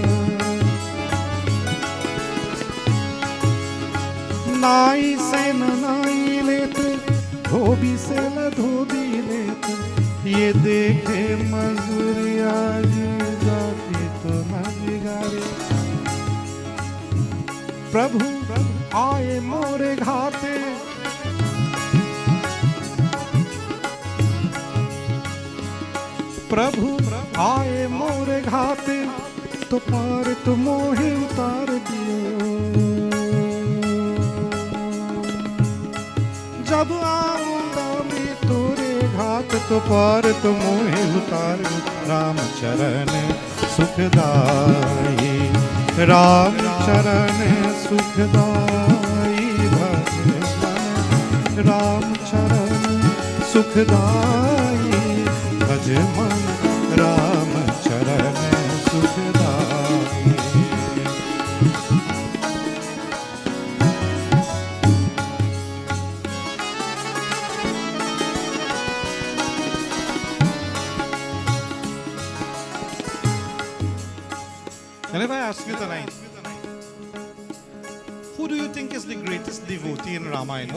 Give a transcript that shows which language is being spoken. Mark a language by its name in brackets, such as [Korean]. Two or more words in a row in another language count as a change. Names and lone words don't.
[Hindi] नाई से नाई लेत धोबी से न धोबी लेत ये देखे मजूरिया जाती तो न बिगाड़े प्रभु आए मोरे घाटे प्रभु आए मोरे घाटे तो पार तो मोहे उतार दियो जब आऊंगा मैं तोरे घाट तो पार तो मोहे उतार राम चरण सुखदाई राम चरण सुखदाई भजन राम चरण सुखदाई भजन राम चरण सुखदाई [English] And if I ask you tonight, who do you think is the greatest devotee in Ramayan?